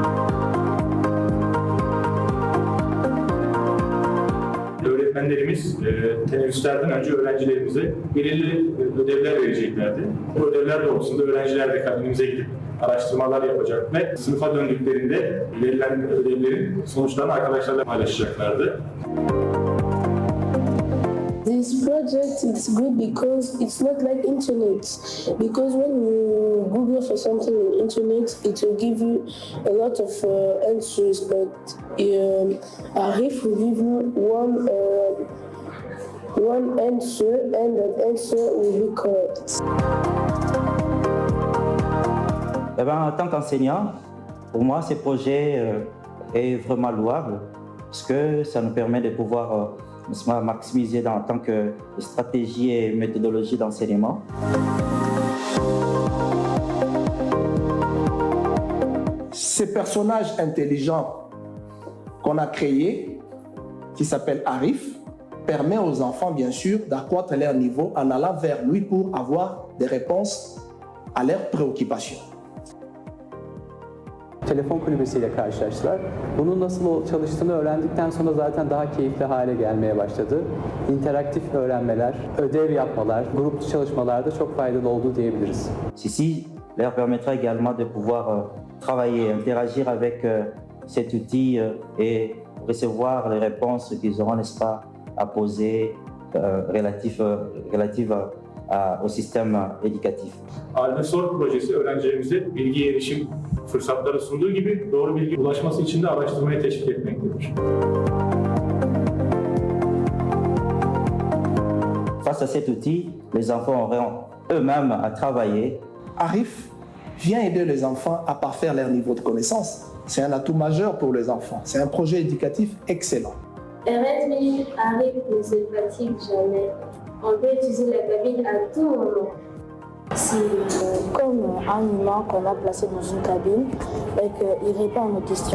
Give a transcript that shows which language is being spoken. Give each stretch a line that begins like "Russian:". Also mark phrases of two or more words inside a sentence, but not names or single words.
Turkish: Öğretmenlerimiz teneffüslerden önce öğrencilerimize belirli ödevler vereceklerdi. Bu ödevler doğrultusunda öğrenciler de kabinimize gidip araştırmalar yapacak ve sınıfa döndüklerinde verilen ödevlerin sonuçlarını arkadaşlarla paylaşacaklardı.
English: This project is good because it's not like internet. Because when you Google for something on internet, it will give you a lot of answers. But Arif will give you one answer, and that answer will be correct.
French: Eh ben, en tant qu'enseignant, pour moi, ce projet est vraiment louable parce que ça nous permet de pouvoir maximiser en tant que stratégie et méthodologie d'enseignement. Ces personnages intelligents qu'on a créés, qui s'appelle Arif, permet aux enfants, bien sûr, d'accroître leur niveau en allant vers lui pour avoir des réponses à leurs préoccupations.
Turkish: Telefon kulübesiyle karşılaştılar. Bunun nasıl çalıştığını öğrendikten sonra zaten daha keyifli hale gelmeye başladı. İnteraktif öğrenmeler, ödev yapmalar, gruplu çalışmalarda çok faydalı oldu diyebiliriz.
French: Ceci leur permettra également de pouvoir travailler, interagir avec cet outil et recevoir les réponses qu'ils auront, n'est-ce pas, à poser relatives au système éducatif.
Turkish: Alme Sor projesi öğrencilerimize bilgi erişim fırsatları sunduğu gibi doğru bilgi ulaşması için de araştırmaya teşvik etmektedir.
French: Face à cet outil, les enfants auront eux-mêmes à travailler. Arif vient aider les enfants à parfaire leur niveau de connaissance. C'est un atout majeur pour les enfants. C'est un projet éducatif excellent. Heureusement, Arif ne se fatigue jamais. On peut utiliser la cabine à tout moment. C'est comme un humain qu'on a placé dans une cabine et qu'il répond à nos questions.